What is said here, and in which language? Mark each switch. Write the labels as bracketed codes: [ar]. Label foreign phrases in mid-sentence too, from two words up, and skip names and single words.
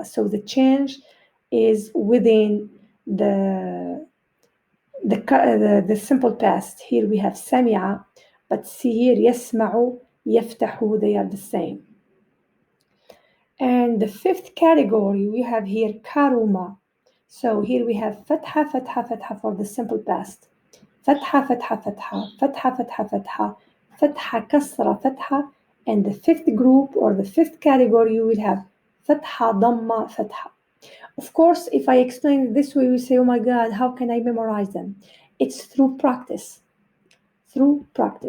[en] So the change is within the simple past. Here we have sami'a, but see here yasma'u, yaftahu, they are the same. And the fifth category we have here karuma. So here we have fatha, fatha, fatha for the simple past. Fatha, fatha, fatha, fatha, fatha, fatha, fatha, kasra, fatha. And the fifth group or the fifth category you will have fatha, dhamma, fatha. Of course, if I explain it this way, you say, oh my God, how can I memorize them? It's through practice. Through practice.